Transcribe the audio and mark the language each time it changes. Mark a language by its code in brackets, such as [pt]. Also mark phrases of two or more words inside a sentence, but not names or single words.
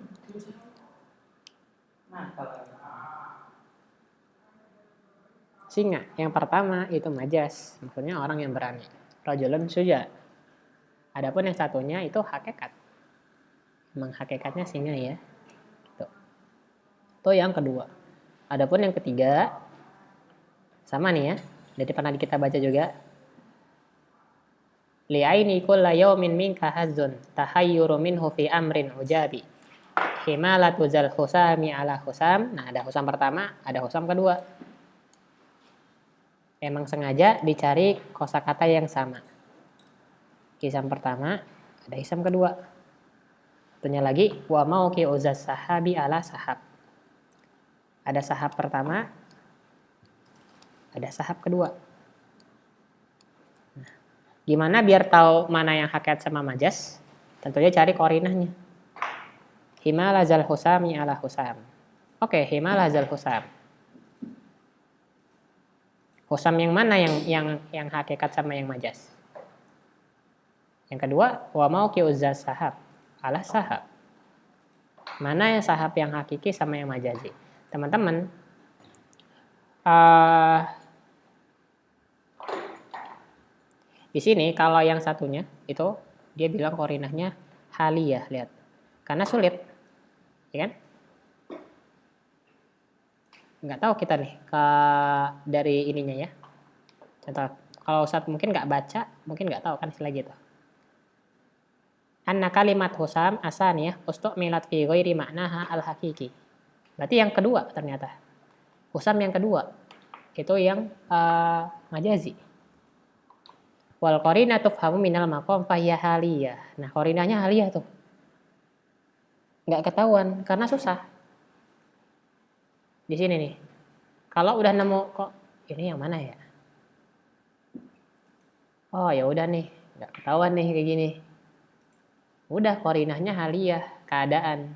[id] Singa yang pertama itu majas, maksudnya orang yang berani. [ar] رجل شجاع. [id] Adapun yang satunya itu hakikat. Memang hakikatnya singa ya. Gitu. Itu yang kedua. Adapun yang ketiga sama nih ya. Jadi pernah kita baca juga. [ar] لعيني كل يوم منك حظ تحير منه في أمر عجاب. حمالة ذي الحسام على حسام. [id] Nah, ada husam pertama, ada husam kedua. Emang sengaja dicari kosakata yang sama. Hisam pertama, ada hisam kedua. Satunya lagi, [ar] وموقع ذي السحاب على سحاب. [id] Ada sahab pertama, ada sahab kedua. Nah, gimana biar tahu mana yang hakikat sama majas? Tentunya cari korinahnya. [ar] حمالة ذي الحسام على حسام. Oke, حمالة ذي الحسام. [id] Husam yang mana yang hakikat sama yang majas? Yang kedua, [ar] وموقع ذي السحاب على سحاب. [id] Mana yang sahab yang hakiki sama yang majazi? Teman-teman, di sini kalau yang satunya itu dia bilang korinahnya haliyah, lihat. Karena sulit, ya kan? Nggak tahu kita nih dari ininya ya. Contoh, kalau Ustadz mungkin nggak baca, mungkin nggak tahu kan istilah gitu. [ar] أن كلمة الحسام الثانية استعملت في غير معناها الحقيقي. [id] Berarti yang kedua ternyata. Husam yang kedua. Itu yang majazi. [ar] والقرينة تفهم من المقام فهي حالية. [id] Nah, qarinanya haliyah tuh. Nggak ketahuan karena susah. Di sini nih. Kalau udah nemu kok ini yang mana ya? Oh, ya udah nih, nggak ketahuan nih kayak gini. Udah qarinahnya haliyah, keadaan.